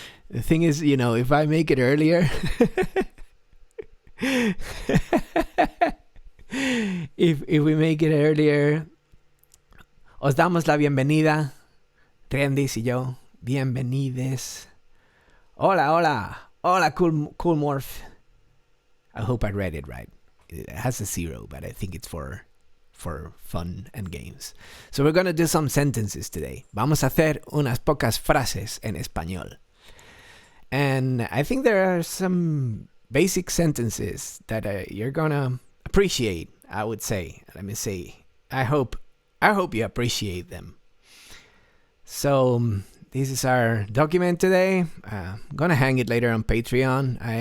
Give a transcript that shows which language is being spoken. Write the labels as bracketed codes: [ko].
[en] The thing is, if I make it earlier, if we make it earlier, [es] os damos la bienvenida, Rendis y yo, bienvenides. [en] Hola, cool morph. I hope I read it right. It has a 0, but I think it's for fun and games. So we're going to do some sentences today. [es] Vamos a hacer unas pocas frases en español. [en] And I think there are some basic sentences that you're going to appreciate, I would say. Let me say, I hope you appreciate them. So this is our document today. I'm going to hang it later on Patreon.